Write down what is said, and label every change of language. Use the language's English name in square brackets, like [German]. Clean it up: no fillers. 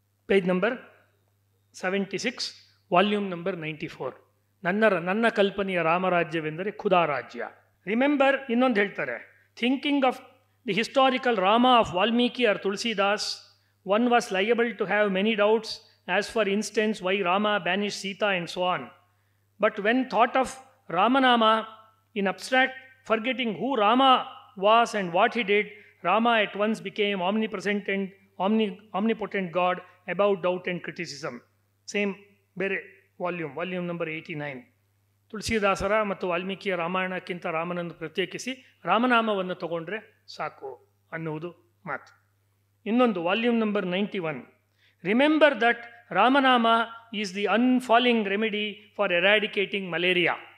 [Kannada] Page number 76, volume number 94. ನನ್ನ ಕಲ್ಪನೆಯ ರಾಮರಾಜ್ಯವೆಂದರೆ ಖುದಾ ರಾಜ್ಯ. [English] remember, [Kannada] ಇನ್ನೊಂದು ಹೇಳ್ತಾರೆ, [English] Thinking of the historical Rama of Valmiki or Tulsidas, one was liable to have many doubts, as for instance why Rama banished Sita and so on. But when thought of Ramanama in abstract, forgetting who Rama was and what he did, Rama at once became omnipresent and omnipotent God above doubt and criticism. Same, [Kannada] ಬೇರೆ volume number 89. ತುಳಸಿದಾಸರ ಮತ್ತು ವಾಲ್ಮೀಕಿಯ ರಾಮಾಯಣಕ್ಕಿಂತ ರಾಮನನ್ನು ಪ್ರತ್ಯೇಕಿಸಿ ರಾಮನಾಮವನ್ನು ತಗೊಂಡ್ರೆ ಸಾಕು ಅನ್ನುವುದು ಮಾತು. ಇನ್ನೊಂದು volume number 91. [English] Remember that Ramanama is the unfailing remedy for eradicating malaria.